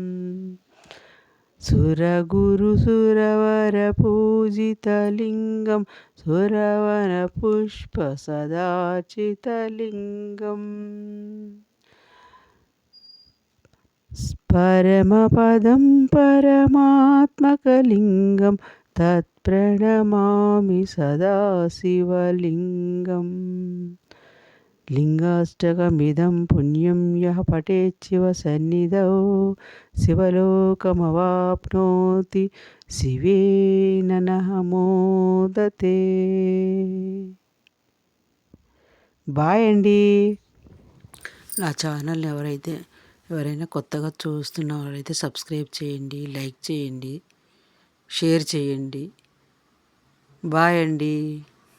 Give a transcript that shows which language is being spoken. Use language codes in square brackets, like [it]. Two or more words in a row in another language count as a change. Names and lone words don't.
[sa] सुरगुरुसुरवरपूजितलिङ्गं सुरवनपुष्पसदार्चितलिङ्गं परमपदं परमात्मकलिङ्गं तत्प्रणमामि सदा शिवलिङ्गम् लिङ्गाष्टकमिदं पुण्यं यः पठेत् शिवसन्निधौ शिवलोकमवाप्नोति शिवेन नः मोदते. [te] బాయ్ అండి. నా ఛానల్ ఎవరైనా కొత్తగా చూస్తున్న వారైతే సబ్స్క్రైబ్ చేయండి, లైక్ చేయండి, షేర్ చేయండి. బాయ్ అండి.